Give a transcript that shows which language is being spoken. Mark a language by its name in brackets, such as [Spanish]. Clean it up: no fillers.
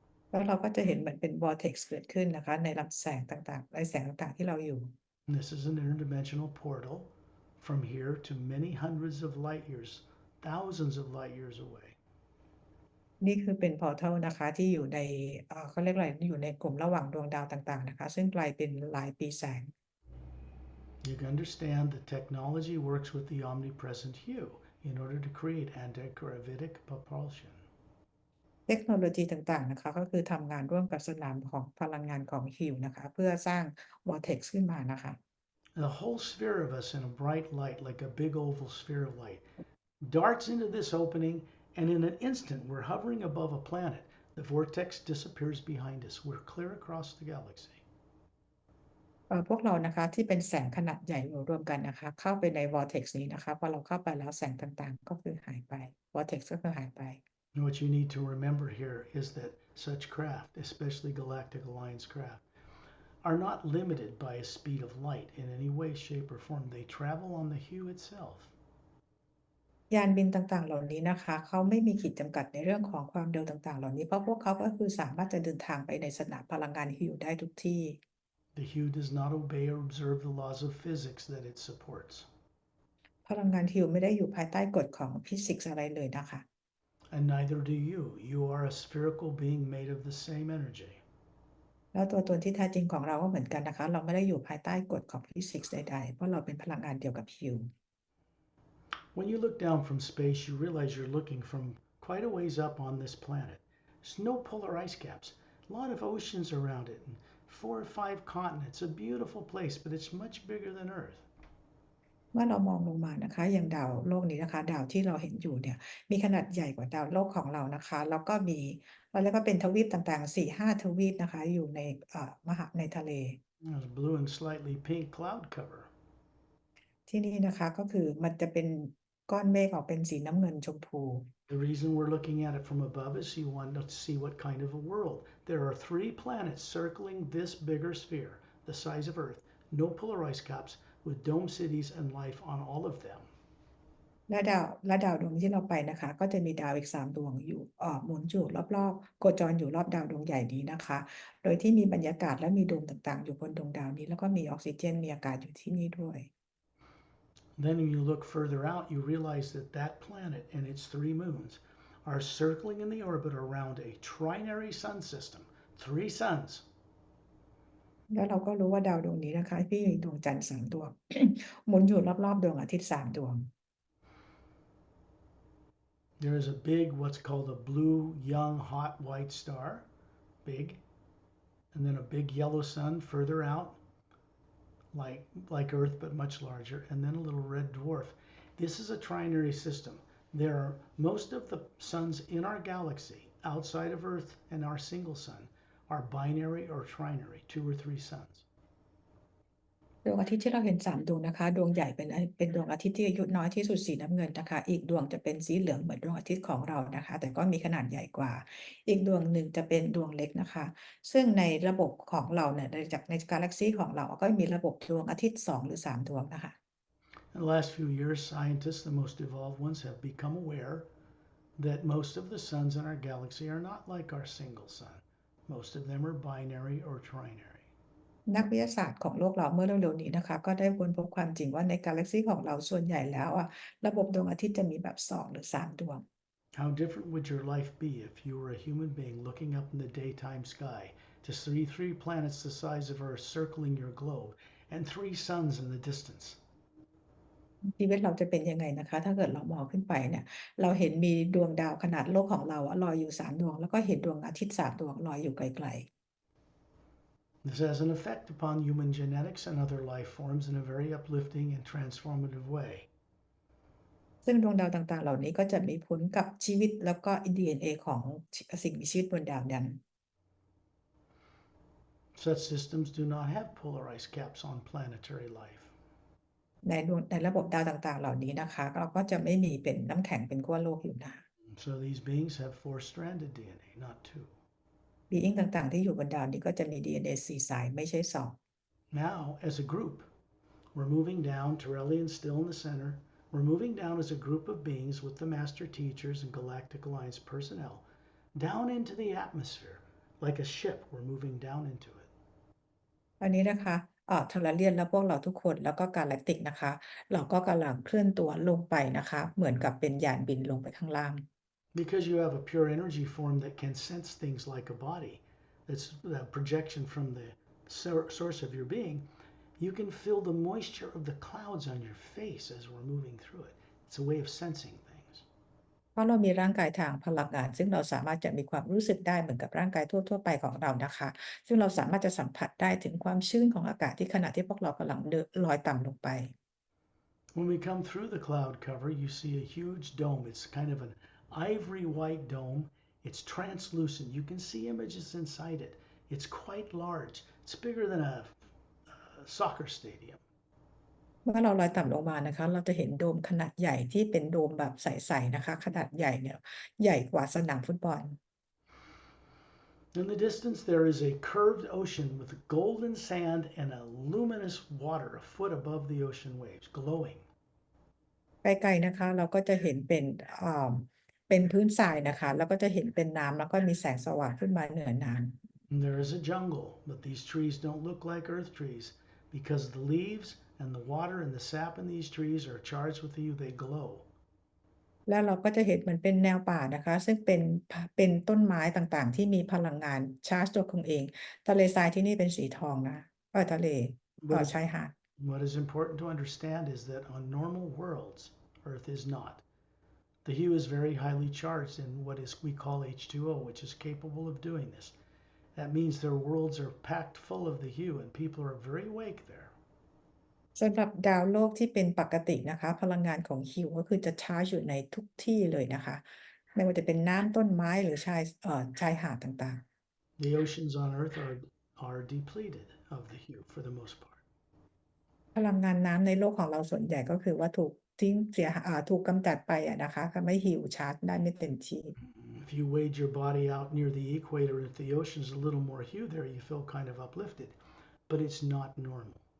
[Thai] แล้วเราก็จะเห็นเหมือนเป็น vortex เกิดขึ้นนะคะ ในลำแสงต่างๆในแสงต่างๆที่เราอยู่ [English] And this is an interdimensional portal from here to many hundreds of light years, thousands of light years away. [Thai] นี่คือเป็น portal นะคะที่อยู่ในเขาเรียกอะไรอยู่ในกลุ่มระหว่างดวงดาวต่างๆนะคะ ซึ่งไกลเป็นหลายปีแสง [English] You can understand that technology works with the omnipresent HU in order to create antigravitic propulsion. [Thai] เทคโนโลยีต่างๆนะคะ ก็คือทำงานร่วมกับสนามของพลังงานของฮิวนะคะ เพื่อสร้าง vortex ขึ้นมานะคะ [English] The whole sphere of us in a bright light, like a big oval sphere of light, darts into this opening, and in an instant we're hovering above a planet. The vortex disappears behind us. We're clear across the galaxy. [Thai] พวกเรานะคะที่เป็นแสงขนาดใหญ่อยู่รวมกันนะคะ เข้าไปใน vortex นี้นะคะพอเราเข้าไปแล้วแสงต่างๆ ก็คือหายไป vortex ก็คือหายไป [English] And what you need to remember here is that such craft, especially Galactic Alliance craft, are not limited by a speed of light in any way, shape, or form. They travel on the HU itself. [Thai] ยานบินต่างๆ เหล่านี้นะคะ เขาไม่มีขีดจำกัดในเรื่องของความเร็วต่างๆ เหล่านี้ เพราะพวกเขาก็คือสามารถจะเดินทางไปในสนามพลังงานฮิวได้ทุกที่ [English] The HU does not obey or observe the laws of physics that it supports. [Thai] พลังงานฮิวไม่ได้อยู่ภายใต้กฎของฟิสิกส์อะไรเลยนะคะ [English] And neither do you. You are a spherical being made of the same energy. [Thai] แล้วตัวตนที่แท้จริงของเราก็เหมือนกันนะคะ เราไม่ได้อยู่ภายใต้กฎของฟิสิกส์ใดๆ เพราะเราเป็นพลังงานเดียวกับฮิว [English] When you look down from space, you realize you're looking from quite a ways up on this planet. There's no polar ice caps, a lot of oceans around it, and 4 or 5 continents. A beautiful place, but it's much bigger than Earth. [Thai] เมื่อเรามองลงมานะคะอย่างดาวโลกนี้นะคะ ดาวที่เราเห็นอยู่เนี่ยมีขนาดใหญ่กว่าดาวโลกของเรานะคะแล้วก็มีแล้วก็เป็นทวีปต่างๆ 4-5 ทวีปนะคะ อยู่ในในทะเล [English] There's blue and slightly pink cloud cover. [Thai] ที่นี่นะคะก็คือมันจะเป็นก้อนเมฆออกเป็นสีน้ำเงินชมพู [English] The reason we're looking at it from above is you want to see what kind of a world. There are 3 planets circling this bigger sphere, the size of Earth, no polar ice caps, with dome cities and life on all of them. [Thai] และดาวดวงที่เราไปนะคะ ก็จะมีดาวอีก3 ดวงอยู่หมุนอยู่รอบๆโคจรอยู่รอบดาวดวงใหญ่นี้นะคะ โดยที่มีบรรยากาศและมีโดมต่างๆ อยู่บนดวงดาวนี้แล้วก็มีออกซิเจนมีอากาศอยู่ที่นี่ด้วย [English] Then when you look further out, you realize that that planet and its 3 moons are circling in the orbit around a trinary sun system, 3 suns. [Thai] แล้วเราก็รู้ว่าดาวดวงนี้นะคะที่มีดวงจันทร์3 ดวง หมุนอยู่รอบๆดวงอาทิตย์3 ดวง [English] There is a big, what's called a blue, young, hot, white star, big, and then a big yellow sun further out, like Earth but much larger, and then a little red dwarf. This is a trinary system. There are most of the suns in our galaxy outside of Earth and our single sun are binary or trinary, 2 or 3 suns. [Thai] ดวงอาทิตย์ที่เราเห็น3 ดวงนะคะ ดวงใหญ่เป็นดวงอาทิตย์ที่อายุน้อยที่สุดสีน้ำเงินนะคะ อีกดวงจะเป็นสีเหลืองเหมือนดวงอาทิตย์ของเรานะคะ แต่ก็มีขนาดใหญ่กว่า อีกดวงหนึ่งจะเป็นดวงเล็กนะคะ ซึ่งในระบบของเราเนี่ยในกาแล็กซีของเราก็มีระบบดวงอาทิตย์2 หรือ 3 ดวงนะคะ [English] In the last few years, scientists, the most evolved ones, have become aware that most of the suns in our galaxy are not like our single sun. Most of them are binary or trinary. [Thai] นักวิทยาศาสตร์ของโลกเราเมื่อเร็วๆนี้นะคะ ก็ได้ค้นพบความจริงว่าในกาแล็กซีของเราส่วนใหญ่แล้วระบบดวงอาทิตย์จะมีแบบ2 หรือ 3 ดวง [English] How different would your life be if you were a human being looking up in the daytime sky to see 3 planets the size of Earth circling your globe and 3 suns in the distance. [Thai] ชีวิตเราจะเป็นยังไงนะคะ ถ้าเกิดเรามองขึ้นไปเนี่ย เราเห็นมีดวงดาวขนาดโลกของเราลอยอยู่3 ดวง แล้วก็เห็นดวงอาทิตย์3 ดวงลอยอยู่ไกล [English] This has an effect upon human genetics and other life forms in a very uplifting and transformative way. [Thai] ๆ ซึ่งดวงดาวต่างๆ เหล่านี้ก็จะมีผลกับชีวิตแล้วก็ DNA ของสิ่งมีชีวิตบนดาวนั้น [English] Such systems do not have polarized caps on planetary life. [Thai] ในระบบดาวต่างๆ เหล่านี้นะคะ เราก็จะไม่มีเป็นน้ำแข็งเป็นขั้วโลกอยู่นะ [English] So these beings have 4-stranded DNA, not 2. [Thai] being ต่างๆ ที่อยู่บนดาวนี้ก็จะมี DNA 4 สายไม่ใช่2 [English] Now, as a group, we're moving down, Torellian still in the center. We're moving down as a group of beings with the master teachers and Galactic Alliance personnel down into the atmosphere. Like a ship, we're moving down into it. [Thai] อันนี้นะคะทรเลียนและพวกเราทุกคนแล้วก็กาแล็กติกนะคะ เราก็กำลังเคลื่อนตัวลงไปนะคะ เหมือนกับเป็นยานบินลงไปข้างล่าง [English] Because you have a pure energy form that can sense things like a body, that's a projection from the source of your being, you can feel the moisture of the clouds on your face as we're moving through it. It's a way of sensing things. [Thai] เพราะเรามีร่างกายทางพลังงาน ซึ่งเราสามารถจะมีความรู้สึกได้เหมือนกับร่างกายทั่วๆไปของเรานะคะ ซึ่งเราสามารถจะสัมผัสได้ถึงความชื้นของอากาศที่ขณะที่พวกเรากำลังลอยต่ำลงไป [English] When we come through the cloud cover, you see a huge dome. It's kind of an ivory white dome. It's translucent. You can see images inside it. It's quite large. It's bigger than a soccer stadium. [Thai] เมื่อเราลอยต่ำลงมานะคะ เราจะเห็นโดมขนาดใหญ่ที่เป็นโดมแบบใสๆนะคะ ขนาดใหญ่เนี่ยใหญ่กว่าสนามฟุตบอล [English] In the distance, there is a curved ocean with golden sand and a luminous water a foot above the ocean waves, glowing. [Thai] ไกลๆนะคะ เราก็จะเห็นเป็นพื้นทรายนะคะ แล้วก็จะเห็นเป็นน้ำแล้วก็มีแสงสว่างขึ้นมาเหนือน้ำ [English] And there is a jungle, but these trees don't look like earth trees because the leaves and the water and the sap in these trees are charged with the UV. They glow. [Thai] แล้วเราก็จะเห็นเหมือนเป็นแนวป่านะคะ ซึ่งเป็นต้นไม้ต่างๆ ที่มีพลังงานชาร์จตัวของเอง ทะเลทรายที่นี่เป็นสีทองนะทะเลชายหาด [English] What is important to understand is that on normal worlds, Earth is not. The hue is very highly charged in what we call H2O, which is capable of doing this. That means their worlds are packed full of the hue and people are very awake there. [Thai] สำหรับดาวโลกที่เป็นปกตินะคะ พลังงานของฮิวก็คือจะชาร์จอยู่ในทุกที่เลยนะคะ ไม่ว่าจะเป็นน้ำต้นไม้หรือชายหาดต่าง [English] The oceans on Earth are depleted of the hue for the most part. [Thai] ๆ พลังงานน้ำในโลกของเราส่วนใหญ่ก็คือว่าถูกทิ้งถูกกำจัดไปนะคะทำให้ฮิวชาร์จได้ไม่เต็มที่ [English] If you wade your body out near the equator, if the ocean's a little more hue there, you feel kind of uplifted, but it's not normal.